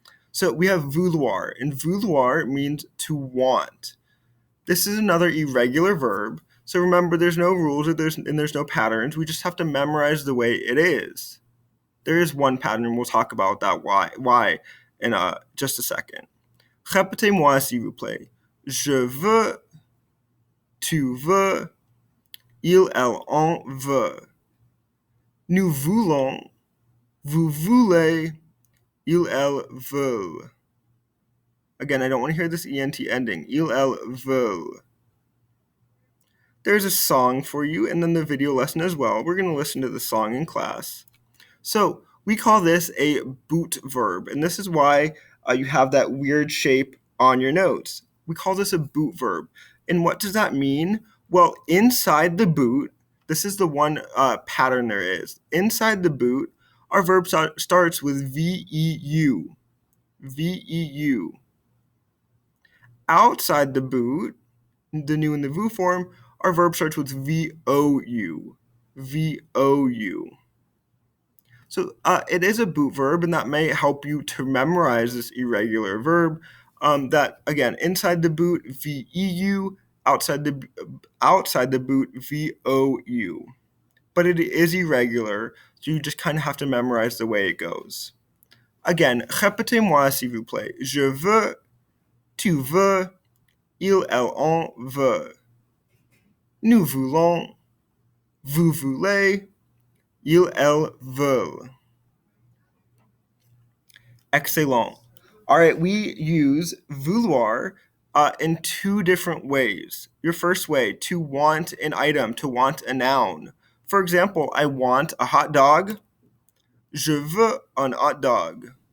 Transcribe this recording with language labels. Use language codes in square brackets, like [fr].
[en] So we have vouloir, and vouloir means to want. This is another irregular verb, so remember there's no rules and there's no patterns. We just have to memorize the way it is. There is one pattern, and we'll talk about that why in just a second. [fr] Répétez-moi, s'il vous plaît. Je veux, tu veux, il, elle, on veut. Nous voulons, vous voulez, il, elle, veulent. [en] Again, I don't want to hear this ENT ending. [fr] Il, elle, veulent. [en] There's a song for you, and then the video lesson as well. We're going to listen to the song in class. So, we call this a boot verb, and this is why you have that weird shape on your notes. We call this a boot verb. And what does that mean? Well, inside the boot, this is the one pattern there is. Inside the boot, our verb starts with VEU. VEU. Outside the boot, the new and the VU form, our verb starts with VOU. VOU. So it is a boot verb, and that may help you to memorize this irregular verb. that again, inside the boot VEU, outside the boot VOU. But it is irregular, so you just kind of have to memorize the way it goes. [fr] Again, répétez-moi s'il vous plaît. Je veux, tu veux, il, elle, on veut. Nous voulons, vous voulez, il, elle veulent. [en] Excellent. All right, we use vouloir in two different ways. Your first way, to want an item, to want a noun. For example, I want a hot dog. [fr] Je veux un hot dog.